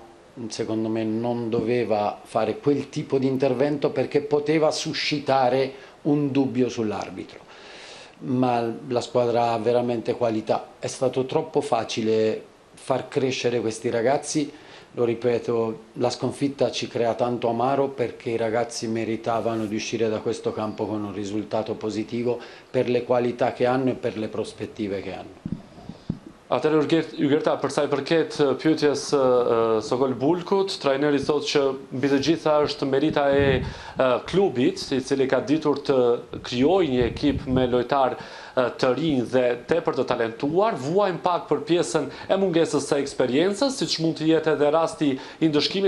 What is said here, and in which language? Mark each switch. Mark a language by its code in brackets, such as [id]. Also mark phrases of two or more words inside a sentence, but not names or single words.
[it] Secondo me non doveva fare quel tipo di intervento perché poteva suscitare un dubbio sull'arbitro, ma la squadra ha veramente qualità. È stato troppo facile far crescere questi ragazzi, lo ripeto, la sconfitta ci crea tanto amaro perché i ragazzi meritavano di uscire da questo campo con un risultato positivo per le qualità che hanno e per le prospettive che hanno. [sq] Atëherë Ygerta, për sa i përket pyetjes Sokol Bulkut, trajneri thotë që mbi të gjitha është merita e klubit, i cili ka ditur të krijojë një ekip me lojtar të rinj dhe tepër të talentuar, vuajnë pak për pjesën e mungesës së eksperiencës, siç mund të jetë edhe rasti i ndëshkimit